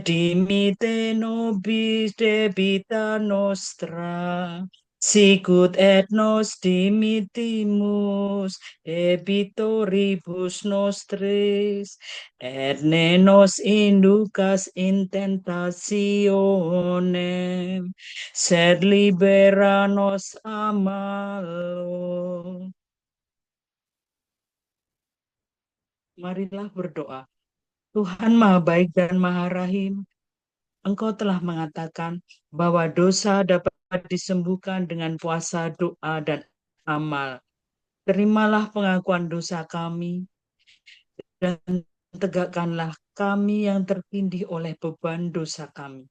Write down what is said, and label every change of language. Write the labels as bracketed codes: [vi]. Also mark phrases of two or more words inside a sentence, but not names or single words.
[la] dimitte nobis debita nostra, sicut et nos dimittimus debitoribus nostris, et ne nos inducas in tentationem, sed libera nos a malo. [id] Marilah berdoa. Tuhan Maha Baik dan Maha Rahim, Engkau telah mengatakan bahwa dosa dapat disembuhkan dengan puasa, doa, dan amal. Terimalah pengakuan dosa kami dan tegakkanlah kami yang tertindih oleh beban dosa kami.